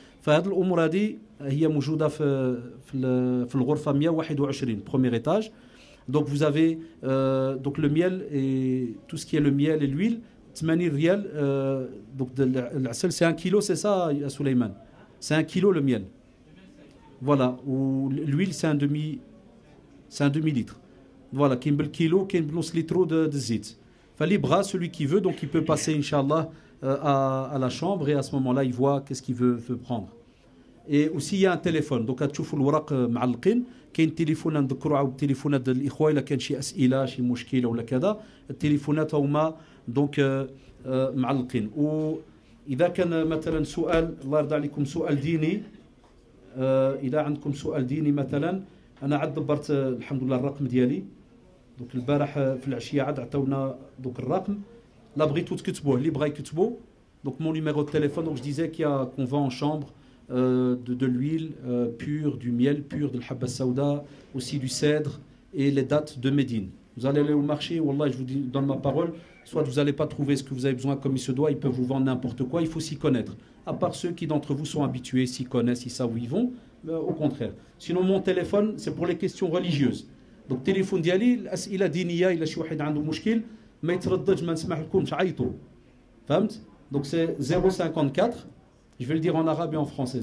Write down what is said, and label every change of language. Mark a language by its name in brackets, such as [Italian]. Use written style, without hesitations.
[Arabic] فهاد الامور هذه هي موجوده في الغرفه 121 [French] premier étage. Donc vous avez donc le miel et tout ce qui est le miel et l'huile 80 ريال. donc العسل c'est 1 kilo c'est ça [Arabic] يا سليمان [French] c'est 1 kilo le miel. Voilà, ou l'huile c'est un demi litre. Voilà, [Arabic] كاين بالكيلو كاين بنص لتر [French] de [Arabic] زيت. فاللي بغى [French] celui qui veut donc il peut passer inchallah à la chambre et à ce moment-là il voit qu'est-ce qu'il veut prendre. Et aussi il y a un téléphone, donc [Arabic] تشوفوا الورق معلقين. كاين تليفون نذكروا عاود التليفونات ديال الاخوه الا كان شي اسئله شي مشكله ولا كذا التليفونات هما دونك معلقين. واذا كان مثلا سؤال الله يرضى عليكم سؤال ديني اذا عندكم سؤال ديني مثلا انا عاد دبرت الحمد لله الرقم ديالي دونك البارح في العشيه عاد عطاونا دونك الرقم لا بغيتو تكتبوه اللي بغا يكتبوا دونك [French] مون نيميرو دو تليفون [Arabic] دونك [French] je disais qu'il y a qu'on vend en chambre de l'huile pure, du miel pur, de l'habba saouda, aussi du cèdre et les dates de Médine. Vous allez aller au marché, wallah, je vous donne ma parole, soit vous n'allez pas trouver ce que vous avez besoin comme il se doit, ils peuvent vous vendre n'importe quoi, il faut s'y connaître. À part ceux qui d'entre vous sont habitués, s'y connaissent, ils savent où ils vont, au contraire. Sinon mon téléphone, c'est pour les questions religieuses. [Arabic] Donc téléphone ديالي الأسئلة دينية إلا شي واحد عنده مشكل ما يترددش ما نسمح لكمش عيطوا. فهمت؟ [French] Donc c'est 054. Je vais le dire en arabe et en français.